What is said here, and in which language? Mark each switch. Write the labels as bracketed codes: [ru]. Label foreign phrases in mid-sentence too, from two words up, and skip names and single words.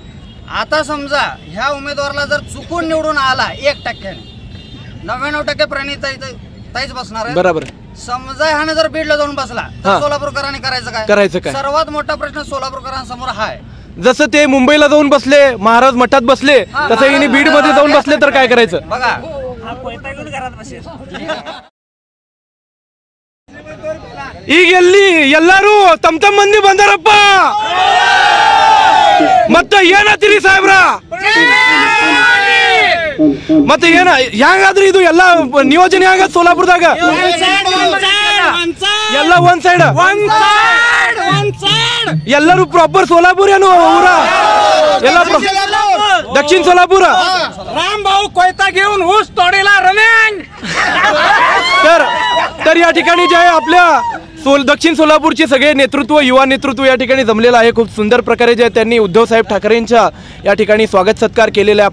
[mr] आता समजा ह्या उमेदवाराला जर चुकून निवडून आला 1%, 99% प्रणिताईच बसणार आहे। बरोबर। समजा ह्याने जर बीडला जाऊन बसला तर सोलापूरकरांनी करायचं काय? सर्वात मोठा प्रश्न सोलापूरकरांसमोर हा आहे। जसं ते मुंबईला जाऊन बसले, महाराज मठात बसले, तसं हिने बीड मध्ये जाऊन बसले तर काय करायचं? [kn] बघा ಈಗ ಎಲ್ಲರೂ ತಮ್ಮ ಮಂದಿ ಬಂದಾರಪ್ಪ, ಮತ್ತೆ ಏನತ್ತೀರಿ ಸಾಹೇಬ್ರ? ಮತ್ತೆ ಏನ ಹೆಂಗಾದ್ರಿ ಇದು ಎಲ್ಲ ನಿಯೋಜನೆ ಆಗತ್ ಸೋಲಾಪುರದಾಗ? ಎಲ್ಲ ಒಂದ್ ಸೈಡ್ ಎಲ್ಲರೂ ಪ್ರಾಪರ್ सोलापूर ಏನು ಊರ? ಎಲ್ಲ दक्षिण सोलापूर। [mr] राम भाऊ कोयता घेऊन ऊस तोडीला रनिंग। तर या ठिकाणी जे आहे आपल्या दक्षिण सोलापूरचे सगळे नेतृत्व, युवा नेतृत्व या ठिकाणी जमलेलं आहे। खूप सुंदर प्रकारे जे त्यांनी उद्धव साहेब ठाकरेंच्या या ठिकाणी स्वागत सत्कार केलेला आहे।